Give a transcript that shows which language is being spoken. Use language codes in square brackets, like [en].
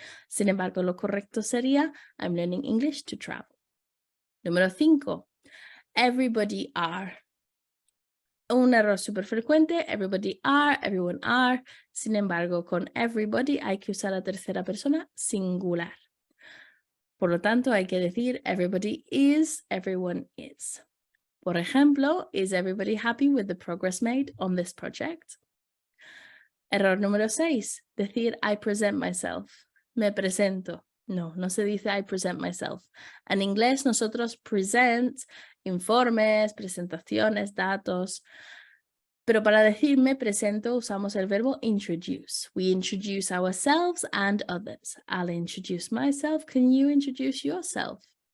[es] Sin embargo, lo correcto sería [en] I'm learning English to travel. [es] Número 5. [en] Everybody are. [es] Un error súper frecuente, [en] everybody are, everyone are. [es] Sin embargo, con everybody hay que usar la tercera persona singular. Por lo tanto, hay que decir [en] everybody is, everyone is. [es] Por ejemplo, [en] is everybody happy with the progress made on this project? [es] Error número 6, decir [en] I present myself. [es] Me presento. No, no se dice [en] I present myself. [es] En inglés nosotros present informes, presentaciones, datos. Pero para decir me presento usamos el verbo introduce. [en] We introduce ourselves and others. I'll introduce myself. Can you introduce yourself?